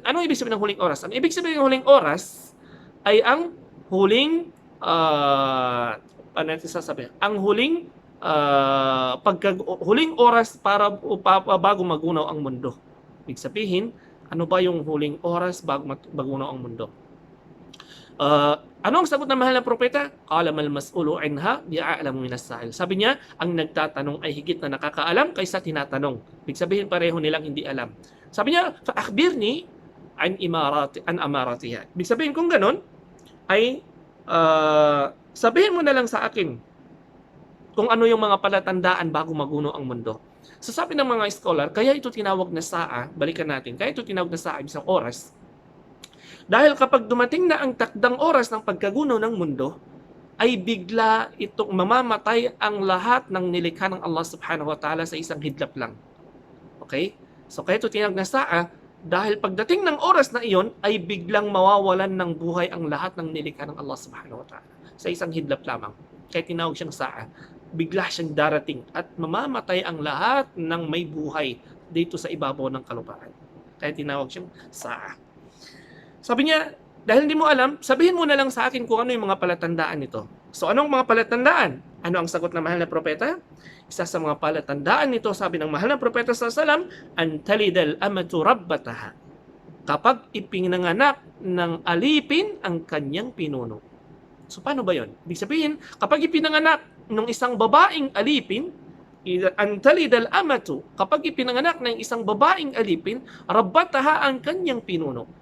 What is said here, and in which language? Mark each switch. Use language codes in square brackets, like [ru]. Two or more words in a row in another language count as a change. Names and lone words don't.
[tl] Ano ibig sabihin ng huling oras? Ang ibig sabihin ng huling oras ay ang huling, ano natin sasabihin? Ang huling, huling oras para bago magunaw ang mundo. Ibig sabihin, ano ba yung huling oras bago magunaw ang mundo? Ano ang sagot ng mahal na propeta? [ar] قال ما المسؤول عنها بأعلم من السائل. [tl] Sabi niya, ang nagtatanong ay higit na nakakaalam kaysa tinatanong. Ibig sabihin, pareho nilang hindi alam. Sabi niya, [ar] فأخبرني عن أمارتها. [tl] Ibig sabihin, kung ganun, ay sabihin mo na lang sa akin kung ano yung mga palatandaan bago maguno ang mundo. So sabi ng mga scholar, kaya ito tinawag na sa'a, balikan natin, kaya ito tinawag na sa'a, isang oras. Dahil kapag dumating na ang takdang oras ng pagkaguno ng mundo, ay bigla itong mamamatay ang lahat ng nilikha ng Allah [ar] سبحانه وتعالى [tl] sa isang hidlap lang. Okay? So kaya ito tinawag na sa'a, dahil pagdating ng oras na iyon, ay biglang mawawalan ng buhay ang lahat ng nilikha ng Allah [ar] سبحانه وتعالى [tl] sa isang hidlap lamang. Kaya tinawag siyang sa'a. Bigla siyang darating at mamamatay ang lahat ng may buhay dito sa ibabaw ng kalupaan. Kaya tinawag siyang sa'a. Sabi niya, dahil hindi mo alam, sabihin mo na lang sa akin kung ano yung mga palatandaan nito. So anong mga palatandaan? Ano ang sagot ng mahal na propeta? Isa sa mga palatandaan nito, sabi ng mahal na propeta [ar] صلى الله عليه وسلم, أن تلد الأمة ربتها. [tl] Kapag ipinanganak ng alipin ang kanyang pinuno. So paano ba yun? Ibig sabihin, kapag ipinanganak ng isang babaeng alipin, [ar] أن تلد الأمة, [tl] kapag ipinanganak ng isang babaeng alipin, rabbataha ang kanyang pinuno.